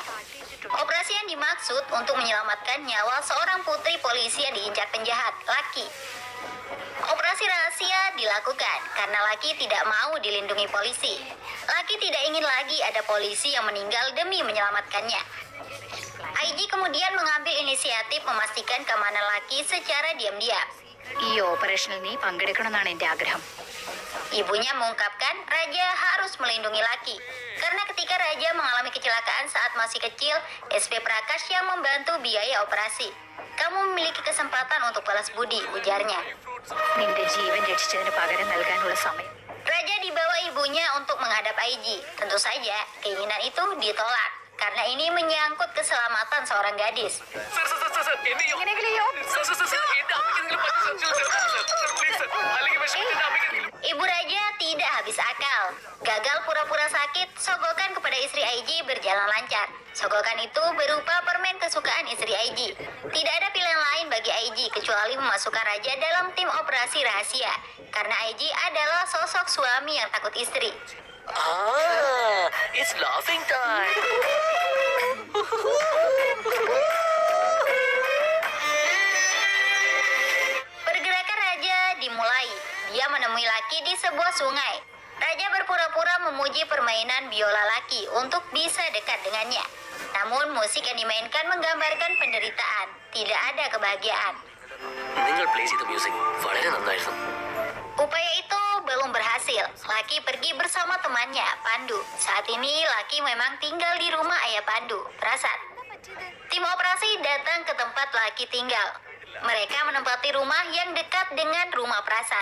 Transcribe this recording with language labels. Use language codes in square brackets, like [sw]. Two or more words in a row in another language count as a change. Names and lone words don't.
[id] Operasi yang dimaksud untuk menyelamatkan nyawa seorang putri polisi yang diincar penjahat, Lucky. Operasi rahasia dilakukan karena Lucky tidak mau dilindungi polisi. Lucky tidak ingin lagi ada polisi yang meninggal demi menyelamatkannya. IG kemudian mengambil inisiatif memastikan keamanan Lucky secara diam-diam. [ml] ഈ ഓപ്പറേഷനിൽ നീ പങ്കെടുക്കണമെന്നാണ് എൻ്റെ ആഗ്രഹം. [id] Ibunya mengungkapkan Raja harus melindungi Lucky. Karena ketika Raja mengalami kecelakaan saat masih kecil, SP Prakash yang membantu biaya operasi. Kamu memiliki kesempatan untuk balas budi, ujarnya. [ml] നിന്റെ ജീവൻ രക്ഷിച്ചതിന് പകരം നൽകാനുള്ള സമയം. [id] Raja dibawa ibunya untuk menghadap IG. Tentu saja, keinginan itu ditolak. Karena ini menyangkut keselamatan seorang gadis. Ibu Raja tidak habis akal. Gagal pura-pura sakit, sogokan kepada istri IG berjalan lancar. Sogokan itu berupa permen kesukaan istri IG. Tidak ada pilihan lain bagi IG kecuali memasukkan Raja dalam tim operasi rahasia. Karena IG adalah sosok suami yang takut istri. [en] It's laughing time. [id] Pergerakan Raja dimulai. Dia menemui Lucky di sebuah sungai. Raja berpura-pura memuji permainan biola Lucky untuk bisa dekat dengannya. Namun musik yang dimainkan menggambarkan penderitaan. Tidak ada kebahagiaan. [ml] നിങ്ങൾ പ്ലേ ചെയ്ത മ്യൂസിക് വളരെ നന്നായിരുന്നു. [id] Upaya itu belum berhasil. Lucky pergi bersama temannya, Pandu. Saat ini Lucky memang tinggal di rumah ayah Pandu, Prasad. Tim operasi datang ke tempat Lucky tinggal. Mereka menempati rumah yang dekat dengan rumah Prasad.